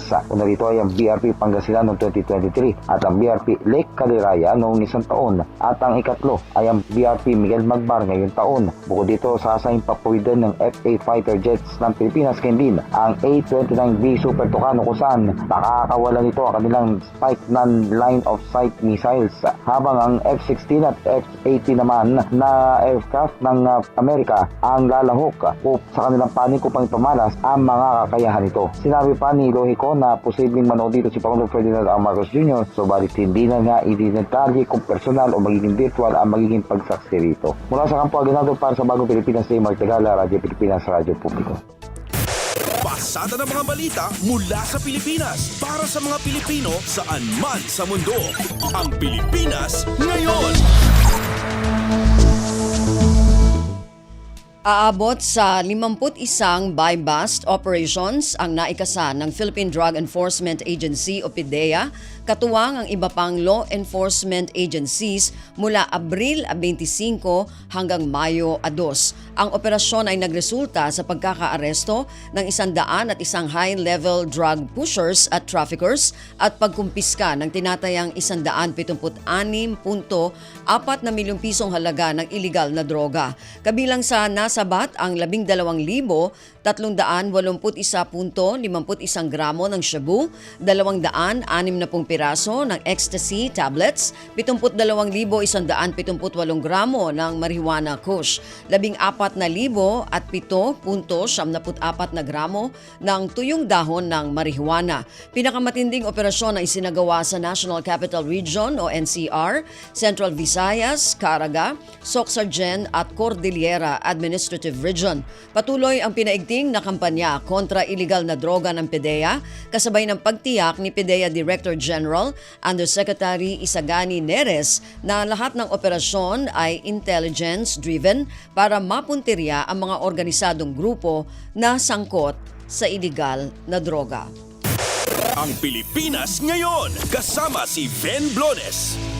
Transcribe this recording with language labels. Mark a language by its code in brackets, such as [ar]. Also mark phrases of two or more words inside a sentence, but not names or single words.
[tl] Una rito ay ang BRP Pangasinan noong 2023 at ang BRP Lake Caliraya noong isang taon at ang ikatlo ay ang BRP Miguel Magbar ngayong taon. Bukod dito, sasayang papawidan ng FA [en] fighter jets [tl] ng Pilipinas din ang A-29B Super Tucano kung saan nakakawala nito ang kanilang Spike [en] non-line of sight missiles, [tl] habang ang F-16 at F-18 naman na aircraft ng Amerika ang lalahok sa kanilang panig upang ipamalas ang mga kakayahan nito. Sinabi pa ni Lohico na posibleng manood dito si Pangulong Ferdinand R. Marcos Jr. subalit hindi na nga idinatali kung personal o magiging virtual ang magiging pagsaksi rito. Mula sa Kampo Aguinaldo para sa Bagong Pilipinas, Mark Tagala, Radyo Pilipinas, Radyo Publiko. Pasada ng mga balita mula sa Pilipinas para sa mga Pilipino saan man sa mundo. Ang Pilipinas ngayon. Aabot sa 51 [en] buy-bust operations [tl] ang naikasa ng Philippine Drug Enforcement Agency o PDEA, katuwang ang iba pang [en] law enforcement agencies [tl] mula Abril 25 hanggang Mayo 2. Ang operasyon ay nagresulta sa pagkakaaresto ng 101 [en] high-level drug pushers [tl] at traffickers at pagkumpiska ng tinatayang 176.4 na milyong pisong halaga ng iligal na droga. Kabilang sa nasabat ang 12,381.51 gramo ng shabu, 260 piraso ng [en] ecstasy tablets, [tl] 72,178 gramo ng [en] marijuana kush, [tl] 14,007.74 na gramo ng tuyong dahon ng marijuana. Pinakamatinding operasyon na isinagawa sa National Capital Region o NCR, Central Visayas, Caraga, Soxargen at Cordillera Administrative Region. Patuloy ang pinaigting na kampanya kontra iligal na droga ng PDEA, kasabay ng pagtiyak ni PDEA Director General Undersecretary Isagani Neres na lahat ng operasyon ay intelligence-driven para mapuntirya ang mga organisadong grupo na sangkot sa iligal na droga. Ang Pilipinas ngayon, kasama si Ben Blones.